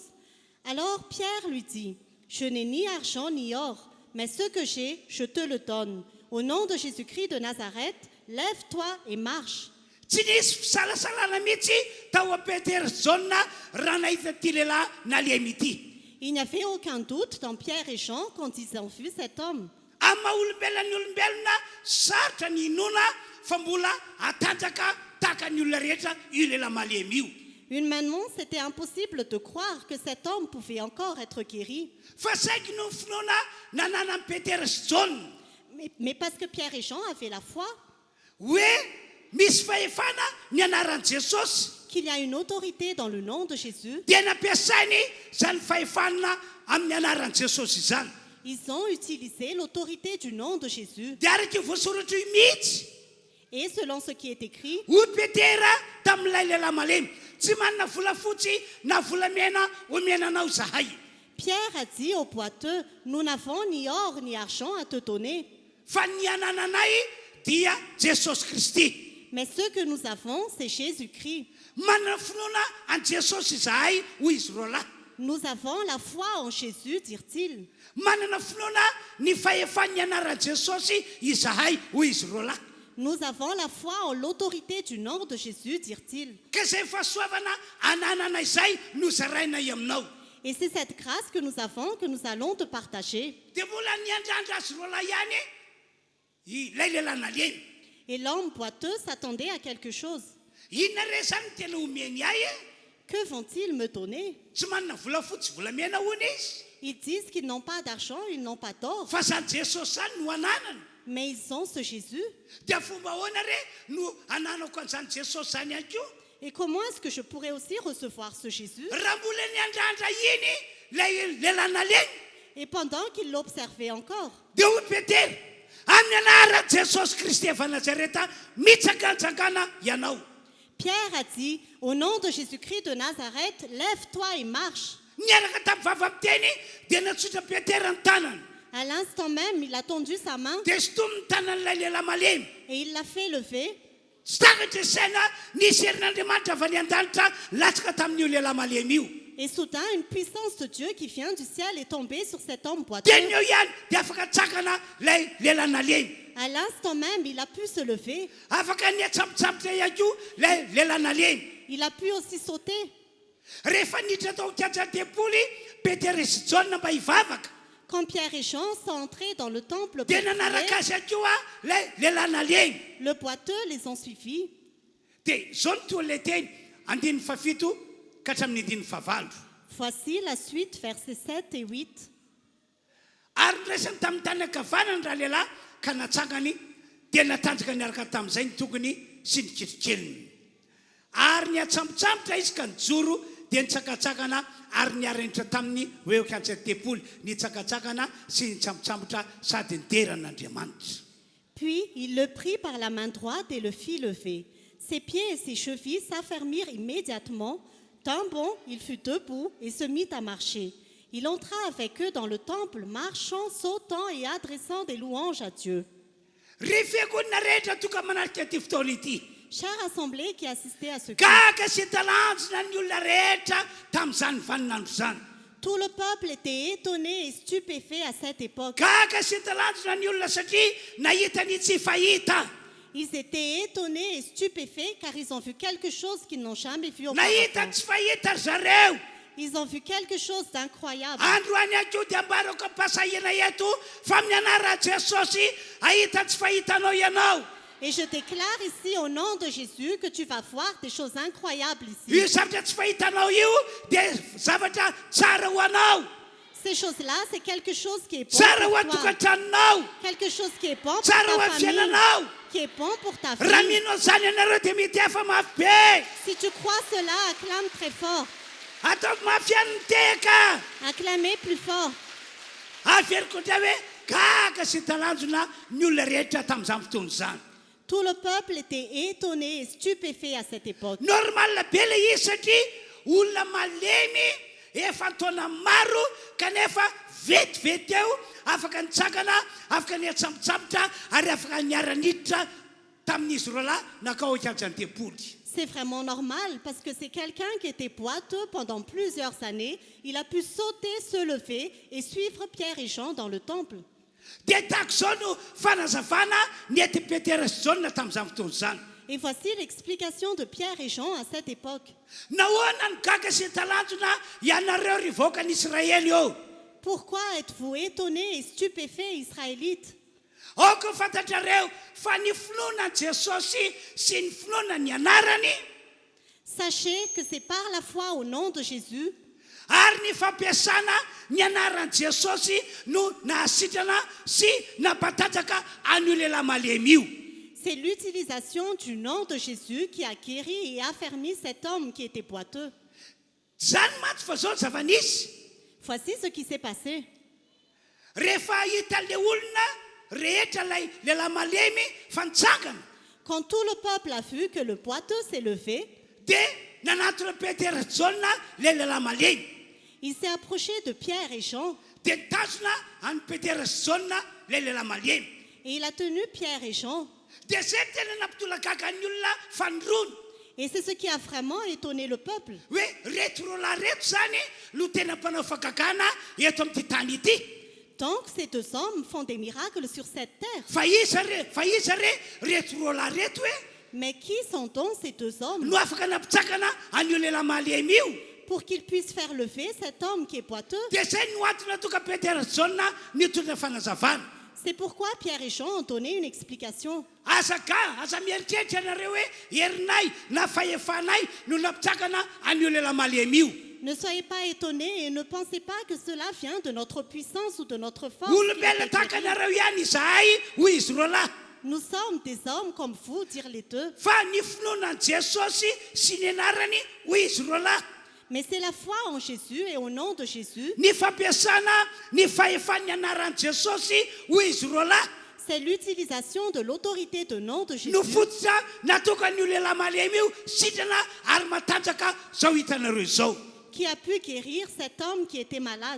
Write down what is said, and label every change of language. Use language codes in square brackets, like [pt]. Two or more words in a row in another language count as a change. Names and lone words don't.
[fr] Alors Pierre lui dit « Je n'ai ni argent ni or, mais ce que j'ai, je te le donne. Au nom de Jésus-Christ de Nazareth, lève-toi et marche. » [mg] Tsy nisy fisalasalana mihitsy tao a Petera sy Jona raha nahita ty lehilahy nalemy ity. [fr] Il n'y avait aucun doute dans Pierre et Jean quand ils ont vu cet homme. [mg] Amin'ny maha-olombelona ny olombelona sarotra ny hinoana fa mbola atanjaka tahaka ny olona rehetra io lehilahy malemy io. [fr] Humainement, c'était impossible de croire que cet homme pouvait encore être guéri. [mg] Fa saingy no finoana nanana amin'ny Petera sy Jona [fr] Mais parce que Pierre et Jean avaient la foi [mg] hoe misy fahefana ny anaran'i Jesosy [fr] qu'il y a une autorité dans le nom de Jésus, [mg] dia nampiasainy zany fahefana amin'ny anaran'i Jesosy izany. [fr] ils ont utilisé l'autorité du nom de Jésus. [mg] Dia araka voasoratra io mihitsy [fr] Et selon ce qui est écrit, [mg] hoy Petera tamin'ilay lehilahy malemy, tsy manana vola fotsy na vola mena omenanao zahay. [fr] Pierre a dit aux boiteux, nous n'avons ni or ni argent à te donner, [mg] Fa ny anananay dia Jesosy Kristy. [fr] mais ce que nous avons, c'est Jésus-Christ. [mg] Manana finoana an Jesosy zahay hoy izy roa lahy. [fr] Nous avons la foi en Jésus, dirent-ils. [mg] Manana finoana ny fahefan'ny anaran'i Jesosy izahay hoy izy roa lahy. [fr] Nous avons la foi en l'autorité du nom de Jésus, dirent-ils. [mg] Ka izay fahasoavana ananana izay no zarainay aminao. [fr] Et c'est cette grâce que nous avons que nous allons te partager. [mg] Dia mbola niandrandra azy roa lahy ihany ilay lehilahy nalemy. [fr] Et l'homme boiteux s'attendait à quelque chose. [mg] Inona re zany tena omeny ahy e? [fr] Que vont-ils me donner? [mg] Tsy manana vola fotsy vola mena hoana izy. [fr] Ils disent qu'ils n'ont pas d'argent, ils n'ont pas d'or, [mg] Fa zany Jesosy zany no ananana. [fr] mais ils ont ce Jésus. [mg] Dia fomba ahoana re no ananako an'izany Jesosy zany ihany koa. [fr] Et comment est-ce que je pourrais aussi recevoir ce Jésus? [mg] Raha mbola niandrandra iny lay lehilahy nalemy [fr] Et pendant qu'il l'observait encore, [mg] dia hoy Petera, amin'ny anara Jesosy Kristy efa Nazareta mitsakantsakana ianao. [fr] Pierre a dit, au nom de Jésus-Christ de Nazareth, lève-toi et marche. [mg] Niaraka tamin'ny vavamteny dia natsotra Petera ny tanany. [fr] À l'instant même, il a tendu sa main [mg] Dia sotominy tanan'ilay lehilahy malemy. [fr] et il l'a fait lever. [mg] Tsy takatra saina nisy herin'Andriamanitra avy any an-danitra latsaka tamin'io lehilahy malemy io. [fr] Et soudain, une puissance de Dieu qui vient du ciel est tombée sur cet homme boiteux. [mg] Dia ny eo ihany dia afaka tsakana ilay lehilahy nalemy. [fr] À l'instant même, il a pu se lever. [mg] Afaka niatsambotsambitra ihany koa ilay lehilahy nalemy. [fr] Il a pu aussi sauter. [mg] Rehefa niditra tao kiatsan-tempoly Petera sy Jaona mba hivavaka. [fr] Quand Pierre et Jean sont entrés dans le temple pour [mg] Dia [fr] prier, [mg] nanaraka azy koa ilay lehilahy nalemy. [fr] le boiteux les ont suivis. [mg] Dia zao ny toa ilay teny 17 ka hatramin'ny 19. [fr] Voici la suite, versets 7 et 8. [mg] Ary niraisany tamin'ny tany ankavanany raha lehilahy ka natsangany dia natanjaka niaraka tamin'izay ny tokony sy ny ketrikeliny. Ary niatsambotsambitra izy ka nijoro dia nitsakatsakana ary niarenitra tamin'ny hoe kiantsan-tempoly nitsakatsakana sy nitsambotsambitra sady niteran'Andriamanitra. [fr] Puis il le prit par la main droite et le fit lever. Ses pieds et ses chevilles s'affermirent immédiatement. D'un bond, il fut debout et se mit à marcher. Il entra avec eux dans le temple, marchant, sautant et adressant des louanges à Dieu. [mg] Refeko na rehetra toka manarika ty fotoana ity. [fr] Chère assemblée qui assistait à ce culte, [mg] Gaga sy talanjona ny olona rehetra tamin'izany vaninandro zany. [fr] tout le peuple était étonné et stupéfait à cette époque. [mg] Gaga sy talanjona ny olona satria nahita ny tsy fahita. [fr] Ils étaient étonnés et stupéfaits car ils ont vu quelque chose qu'ils n'ont jamais vu [mg] Nahita [fr] auparavant. [mg] tsy fahita ry zareo. [fr] Ils ont vu quelque chose d'incroyable. [mg] Androany ako dia ambarako ampasahina eto fa amin'ny anara Jesosy ahita tsy fahitanao ianao. [fr] Et je déclare ici au nom de Jésus que tu vas voir des choses incroyables [mg] Io [fr] ici. [mg] zavatra tsy fahitanao io dia zavatra tsara ho anao. [fr] Ces choses-là, c'est quelque chose qui est bon [mg] Tsara ho [fr] pour toi. [mg] atokantranonao. [fr] Quelque chose qui est bon pour [mg] Tsara ho [fr] ta famille. [mg] afiainanao. [fr] Qui est bon pour ta [mg] Raha [fr] famille. [mg] mino zany ianareo dia mety hafa mafy be. [fr] Si tu crois cela, acclame très fort. [mg] Ataoko mafy ihany ny teka. [fr] Acclamez plus fort. [mg] Averiko ndray hoe gaga sy talanjona ny olona rehetra tamin'izany fotoana izany. [fr] Tout le peuple était étonné et stupéfait à cette époque. [mg] Normal be le izy satria olona malemy efa taona maro kanefa vetivety eo afaka nitsakana afaka niatsambotsambitra ary afaka niara-niditra tamin'izy roa lahy nakao kiantsan-tempoly. [fr] C'est vraiment normal parce que c'est quelqu'un qui était boiteux pendant plusieurs années. Il a pu sauter, se lever et suivre Pierre et Jean dans le temple. [mg] Dia tahaka izao no fanazavana nety Petera sy Jaona tamin'izany fotoana izany. [fr] Et voici l'explication de Pierre et Jean à cette époque. [mg] Nahoana ny gaga sy talanjona ianareo ry vahoakan'Israely eo. [fr] Pourquoi êtes-vous étonnés et stupéfaits, Israélites? [mg] Aoko fantatrareo fa ny finoana Jesosy sy ny finoana ny anarany [fr] Sachez que c'est par la foi au nom de Jésus [mg] ary ny fampiasana ny anaran'i Jesosy no nahasitrana sy nampatanjaka an'io lehilahy malemy io. [fr] c'est l'utilisation du nom de Jésus qui a guéri et affermi cet homme qui était boiteux. [mg] Zany maty fa zao zava-nisy. [fr] Voici ce qui s'est passé. [mg] Rehefa hita le olona rehetra lay lehilahy malemy fa nitsangana [fr] Quand tout le peuple a vu que le boiteux s'est levé, [mg] dia nanatona Petera sy Jaona le lehilahy malemy. [fr] il s'est approché de Pierre et Jean [mg] Dia nitazona any Petera sy Jaona le lehilahy malemy. [fr] et il a tenu Pierre et Jean. [mg] Dia zay tena nampitolagaga ny olona fanoroana [fr] Et c'est ce qui a vraiment étonné le peuple. [mg] hoe reto ro lahy reto zany no tena mpanao fagagana eto amin'ity tany ity. [fr] Donc ces deux hommes font des miracles sur cette terre. [mg] Fa iza re reto ro lahy reto hoe [fr] Mais qui sont donc ces deux hommes [mg] no afaka nampitsakana an'io lehilahy malemy io. [fr] pour qu'ils puissent faire lever cet homme qui est boiteux? [mg] Dia zay no antony toka Petera sy Jaona nitondra fanazavana. [fr] C'est pourquoi Pierre et Jean ont donné une explication. [mg] Aza mieritreritra anareo hoe herinay na fahefanay no nampitsakana an'io lehilahy malemy io. [fr] Ne soyez pas étonnés et ne pensez pas que cela vient de notre puissance ou de notre force. [mg] Olombelona tahaka anareo ihany izahay hoy izy roa lahy. [fr] Nous sommes des hommes comme vous, dirent les deux. [mg] Fa ny finoanan'i Jesosy sy ny anarany hoy izy roa lahy. [fr] Mais c'est la foi en Jésus et au nom de Jésus. [mg] Ny fampiasana ny fahefan'ny anaran'i Jesosy hoy izy roa lahy. [fr] c'est l'utilisation de l'autorité de nom de Jésus [mg] nofototra natokany io lehilahy malemy io sitrana ary matanjaka zao hitanareo zao [fr] qui a pu guérir cet homme qui était malade.